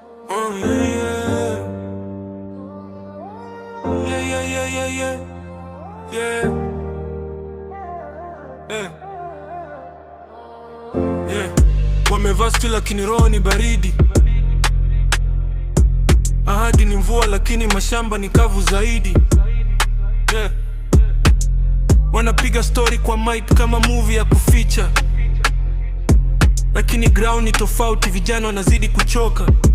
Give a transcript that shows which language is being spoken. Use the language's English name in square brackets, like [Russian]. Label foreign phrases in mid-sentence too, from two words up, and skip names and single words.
[English] Oh, yeah, yeah. Yeah, yeah, yeah, yeah, yeah. Yeah. Yeah. Yeah. [Swahili] Wamevaa steel lakini roho ni baridi. Ahadi ni mvua lakini mashamba ni kavu zaidi. [English] Yeah. [Swahili] Wanapiga story kwa mic kama movie ya kuficha, lakini ground ni tofauti, vijana wanazidi kuchoka.